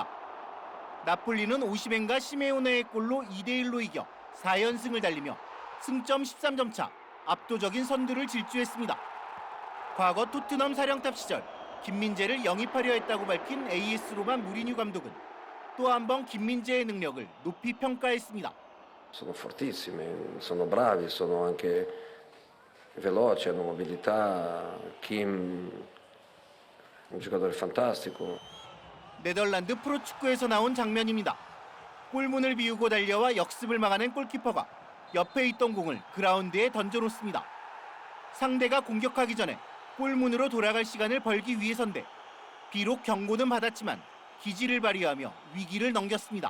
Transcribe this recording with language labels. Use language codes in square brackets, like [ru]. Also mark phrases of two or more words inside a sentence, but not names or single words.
[ko] 나폴리는 오시멘과 시메오네의 골로 2대1로 이겨 4연승을 달리며 승점 13점 차 압도적인 선두를 질주했습니다. 과거 토트넘 사령탑 시절 김민재를 영입하려 했다고 밝힌 AS 로마 무리뉴 감독은 또 한 번 김민재의 능력을 높이 평가했습니다. [it] Sono fortissimi, sono bravi, sono anche veloci, hanno mobilità. Kim un giocatore fantastico. [ko] 네덜란드 프로축구에서 나온 장면입니다. 골문을 비우고 달려와 역습을 막아낸 골키퍼가 옆에 있던 공을 그라운드에 던져놓습니다. 상대가 공격하기 전에 골문으로 돌아갈 시간을 벌기 위해서인데 비록 경고는 받았지만 기지를 발휘하며 위기를 넘겼습니다.